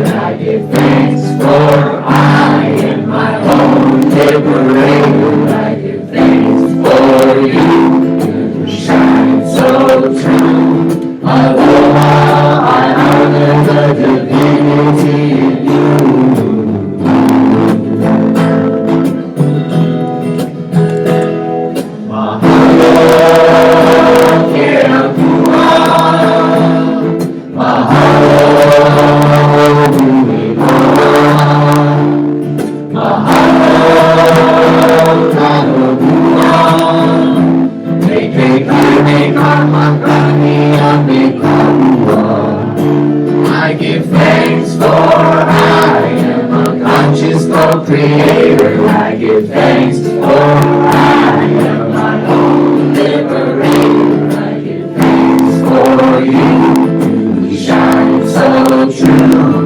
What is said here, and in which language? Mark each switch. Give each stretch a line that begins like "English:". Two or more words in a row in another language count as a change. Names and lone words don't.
English: I give thanks for I am my own liberator. I give thanks for you, you shine so true. Aloha, I honor the divinity in you.
Hawaiian: Mahalo, kea kua.
English: Mahalo, I give thanks for I am a conscious co-creator. I give thanks for I am my own liberator. I give thanks for you, you shine so true.